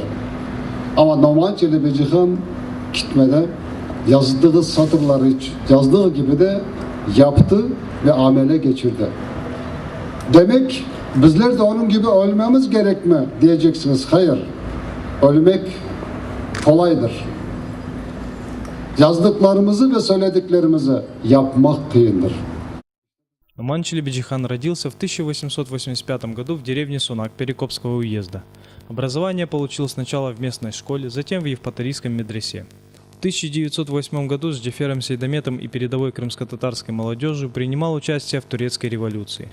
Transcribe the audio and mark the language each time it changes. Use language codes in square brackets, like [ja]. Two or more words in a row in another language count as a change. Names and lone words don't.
[crh] Ama Noman Çelebici-Han gitmeden yazdığı satırları yazdığı gibi de yaptı ve amele geçirdi. Demek bizler de onun gibi ölmemiz gerek mi diyeceksiniz. Hayır. Ölmek kolaydır. Yazdıklarımızı ve söylediklerimizi yapmak kıyındır. [ru] Номан Челебиджихан родился в 1885 году в деревне Сунак Перекопского уезда. Образование получил сначала в местной школе, затем в Евпаторийском медресе. В 1908 году с Джафером Сейдометом и передовой крымско-татарской молодежью принимал участие в турецкой революции.